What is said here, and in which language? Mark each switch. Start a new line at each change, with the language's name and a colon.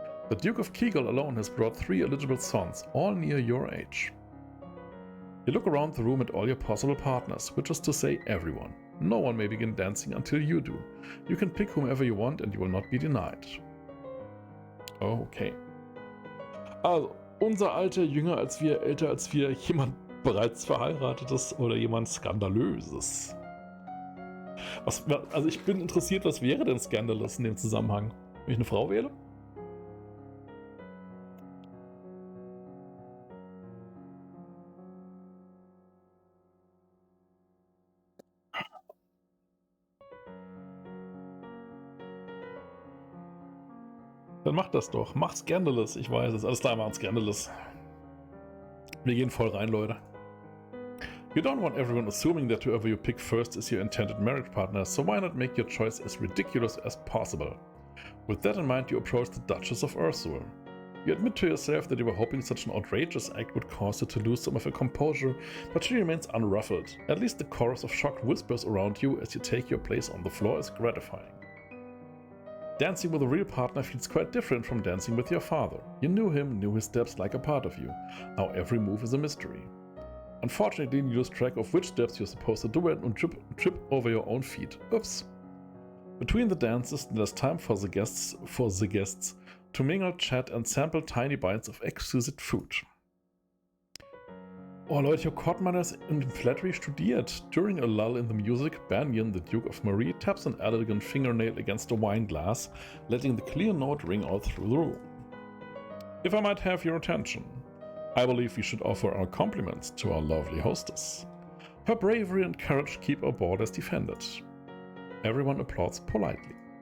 English: The Duke of Kegel alone has brought 3 eligible sons, all near your age. You look around the room at all your possible partners, which is to say everyone. No one may begin dancing until you do. You can pick whomever you want and you will not be denied. Okay.
German: Also, unser Alter jünger als wir, älter als wir, jemand bereits Verheiratetes oder jemand Skandalöses. Also ich bin interessiert, was wäre denn Scandalous in dem Zusammenhang? Wenn ich eine Frau wähle? Dann macht das doch. Macht Scandalous. Ich weiß es. Alles klar, machen Scandalous. Wir gehen voll rein, Leute.
English: You don't want everyone assuming that whoever you pick first is your intended marriage partner, so why not make your choice as ridiculous as possible? With that in mind, you approach the Duchess of Ursula. You admit to yourself that you were hoping such an outrageous act would cause you to lose some of your composure, but she remains unruffled. At least the chorus of shocked whispers around you as you take your place on the floor is gratifying. Dancing with a real partner feels quite different from dancing with your father. You knew him, knew his steps like a part of you. Now every move is a mystery. Unfortunately, you lose track of which steps you're supposed to do and trip over your own feet. Oops. Between the dances, there's time for the guests to mingle, chat and sample tiny bites of exquisite food.
German: Oh Leute, ich habe Chord Manners in Flattery studiert.
English: During a lull in the music, Banyan, the Duke of Marie, taps an elegant fingernail against a wine glass, letting the clear note ring out through the room. If I might have your attention, I believe we should offer our compliments to our lovely hostess. Her bravery and courage keep our borders defended. Everyone applauds politely.